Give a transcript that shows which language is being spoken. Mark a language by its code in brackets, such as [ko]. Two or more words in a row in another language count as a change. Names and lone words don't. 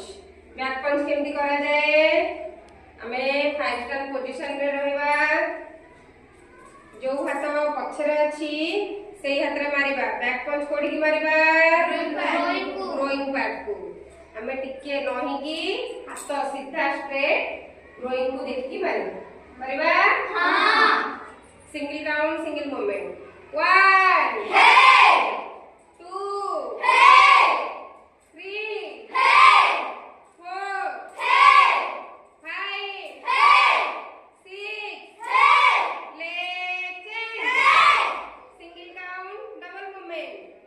[en] back punch [or] କେମିତି କରାଯାଏ? ଆମେ [en] five stand position [or] ରେ ରହିବା। ଯୋଉ ହାତ ପଛରେ ଅଛି ସେଇ ହାତରେ ମାରିବା। [en] back punch [or] କୋଉଠିକି ମାରିବା? [en] rowing part [or] କୁ। ଆମେ ଟିକେ ନହିକି ହାତ ସିଧା [en] straight rowing [or] କୁ ଦେଖିକି ମାରିବା। [en] मारिबा हां single count single movement 1 हे 2 हे 3 हे 4 हे 5 हे 6 हे leg change हे single count double movement